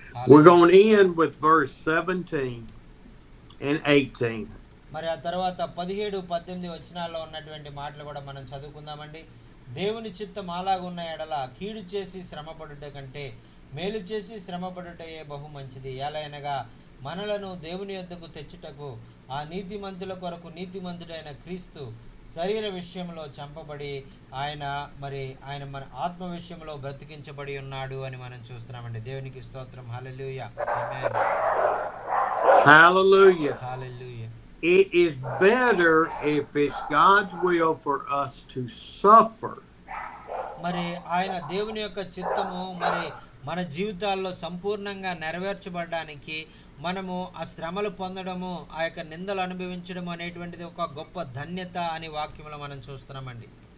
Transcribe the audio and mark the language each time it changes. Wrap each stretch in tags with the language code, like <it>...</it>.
<en>We're going to end with verse 17 and 18.</en> <te>మరి ఆ తర్వాత 17-18 వచనాల్లో ఉన్నటువంటి మాటలు కూడా మనం చదువుకుందామండి. దేవుని చిత్తం అలాగున్న ఎడల కీడు చేసి శ్రమపడుట కంటే మేలు చేసి శ్రమపడుటయే బహు మంచిది. ఎలయనగా మనలను దేవుని యొద్దకు తెచ్చుటకు ఆ నీతిమంతుల కొరకు నీతిమంతుడైన క్రీస్తు శరీర విషయంలో చంపబడి ఆయన మన ఆత్మ విషయంలో బ్రతికించబడి ఉన్నాడు అని మనం చూస్తున్నామండి. దేవునికి స్తోత్రం. హల్లెలూయా. ఆమేన్.</te> <en>Hallelujah. Hallelujah. it is better if it's God's will for us to suffer</en> <te>మరి ఆయన దేవుని యొక్క చిత్తము మరి మన జీవితాల్లో సంపూర్ణంగా నెరవేర్చబడడానికి మనము ఆ శ్రమలు పొందడము, ఆ యొక్క నిందలు అనుభవించడం అనేటువంటిది ఒక గొప్ప ధన్యత అని వాక్యంలో మనం చూస్తున్నామండి.</te>